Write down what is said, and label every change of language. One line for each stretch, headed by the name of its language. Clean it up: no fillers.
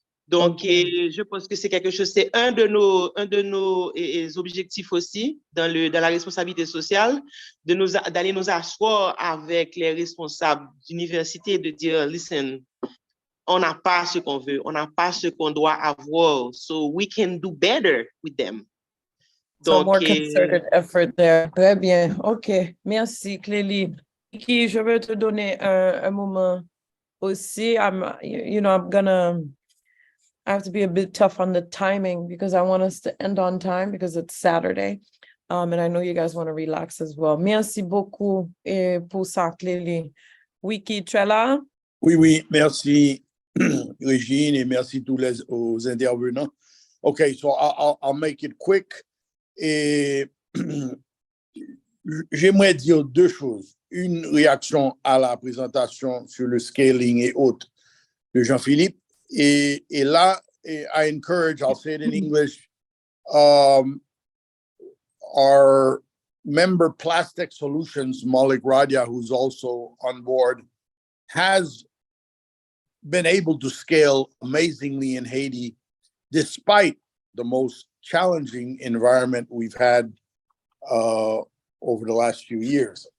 French: Donc, je pense que c'est quelque chose, c'est un de nos objectifs aussi dans la responsabilité sociale, d'aller nous asseoir avec les responsables d'université, de dire, listen, on n'a pas ce qu'on veut, on n'a pas ce qu'on doit avoir,
English: so we can do better with them. So more concerted effort there.
French: Très bien. OK. Merci, Clélie. Qui, je vais te donner un moment aussi.
English: I have to be a bit tough on the timing because I want us to end on time because it's Saturday. And I know you guys want to relax as well.
French: Merci beaucoup pour ça, Clélie. Wiki, tu es là? Oui, merci, Régine, et merci aux intervenants.
English: Okay, so I'll make it quick.
French: Et j'aimerais dire deux choses. Une réaction à la présentation sur le scaling et autres de Jean-Philippe. Et là,
English: I encourage, I'll say it in English, our member Plastic Solutions, Malik Radia, who's also on board has been able to scale amazingly in Haiti, despite the most challenging environment we've had over the last few years.